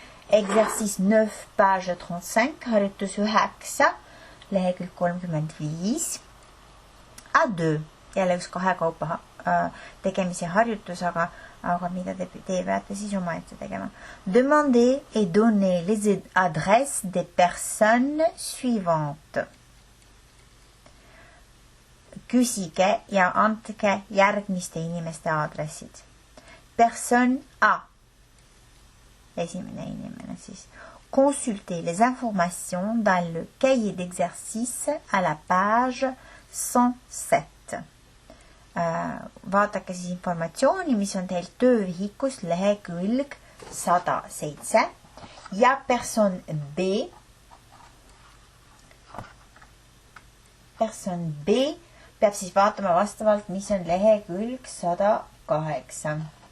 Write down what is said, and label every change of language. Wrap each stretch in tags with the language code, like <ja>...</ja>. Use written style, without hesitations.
<fr>Exercice 9, page 35,</fr> <et>harjutus 9, lehekülg 35. A2, jälle üks kahekaupa tegemise harjutus, aga mida te peate siis omaette tegema.</et> <fr>Demandez et donnez les adresses des personnes suivantes.</fr> <et>Küsige ja andke järgmiste inimeste aadressid.</et> <fr>Personne A.</fr> <et>Esimene inimene siis.</et> <fr>Consultez les informations dans le cahier d'exercice à la page 107.</fr> <et>Vaadake siis informatsiooni, mis on teil töövihikus lehekülg 107 ja person B. Person B peab siis vaatama vastavalt, mis on lehekülg 108.</et>